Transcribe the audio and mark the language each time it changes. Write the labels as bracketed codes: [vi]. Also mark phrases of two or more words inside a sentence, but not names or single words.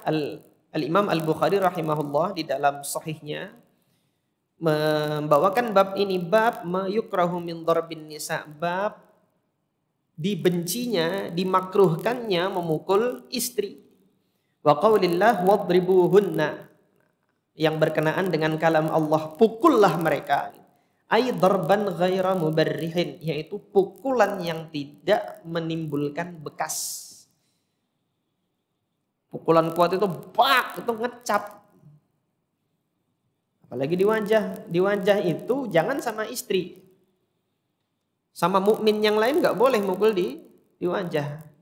[id] Al-Imam Al-Bukhari rahimahullah di dalam sahihnya membawakan bab ini, bab [ar] mayukrahu min darbin nisa, [id] bab dibencinya, dimakruhkannya memukul istri. [ar] Wa qaulillah wadribuhunna, [id] yang berkenaan dengan kalam Allah, pukullah mereka. [ar] Ay darban ghaira mubarrihin, [id] yaitu pukulan yang tidak menimbulkan bekas. Pukulan kuat itu bak, itu ngecap. Apalagi di wajah. Di wajah itu jangan sama istri. Sama mukmin yang lain nggak boleh mukul di wajah.